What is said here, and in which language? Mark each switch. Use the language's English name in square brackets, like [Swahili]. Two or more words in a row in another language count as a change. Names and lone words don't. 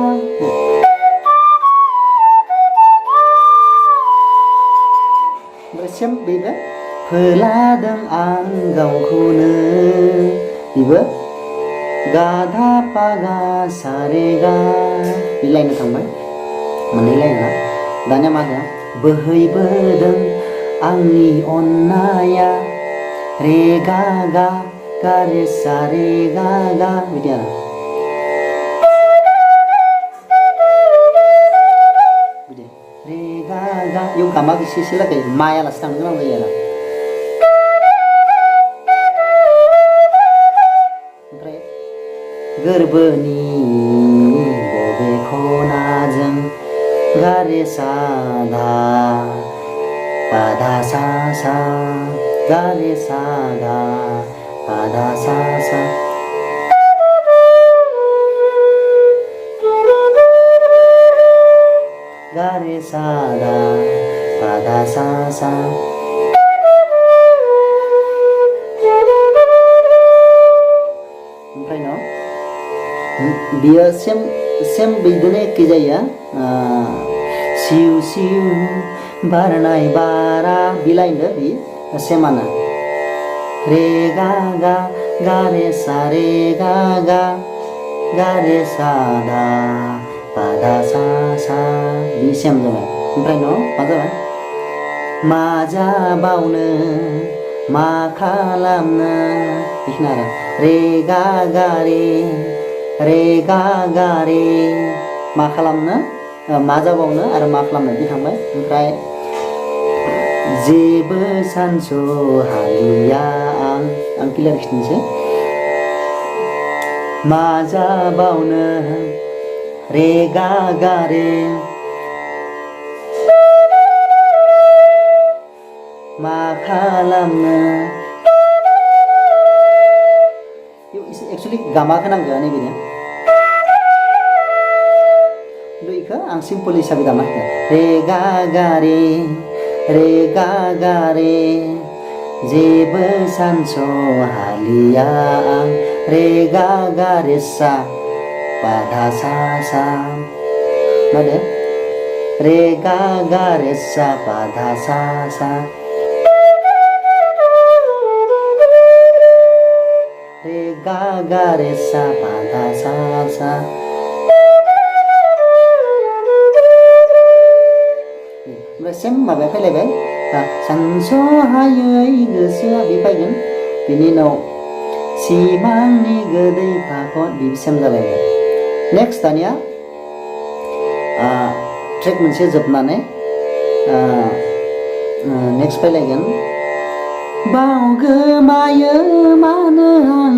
[Bodo] ओमफ्राय सेम बेबो फोलादों आं गावखौनो, बेबो गा धा पा गा सा रे गा बे लाइनाव थांबाय, मोननै लाइना। दानिया मा होनो, बोहैबोदों आंनि अननाया रे गा गा गा रे सा रे गा गा बिदि आरो बिदि रे गा गा इयाव गामा एसे लागाय मायालासे थांनो गोनां जायो आरो ओमफ्राय गोरबोनि बबे खनाजों गा रे सा धा पा धा सा सा गा रे सा धा पा धा सा सा गा रे सा धा पा धा सा सा बियो सेम बिदिनो एखे जायो। सिउ सिउ बारनाय बारा बि लाइन बि सेमानो रे गा गा गा रे सा गा रे सा धा पा धा सा सा बि सेम जाबाय। ओमफ्राय न मा जाबाय मा जाबावनो मा खालामनो बेखिनि आरो रे गा गा रे मा खालामनो मा जाबावनो आरो मा खालामनो बि थांबाय। ओमफ्राय जेबो सानस'हालिया आं क्लियार खिन्थानोसै मा जाबावनो रे गा गा रे मा खालामनो एक्सुवेलि गामाखौ नांगौ नैबेनो बेखौ आं सिम्पल हिसाबै दामा रे गा गा रे जेबो सानस'हालिया आं रे गा गा रे सा पा धा सा सा माने रे गा गा रे सा पा धा सा सा रे गा गा रे सा पा धा सा सा ओमफ्राय सेम माबाया फैलायबाय सानस'हायै गोसोआ बि फैगोन। बिनि उनाव सिमांनि गोदै फाखन बि सेम जालायबाय। नेक्स्ट दानिया ट्रेक मोनसे जोबनानै नेक्स्ट फैलायगोन बावगोमायो मानो आं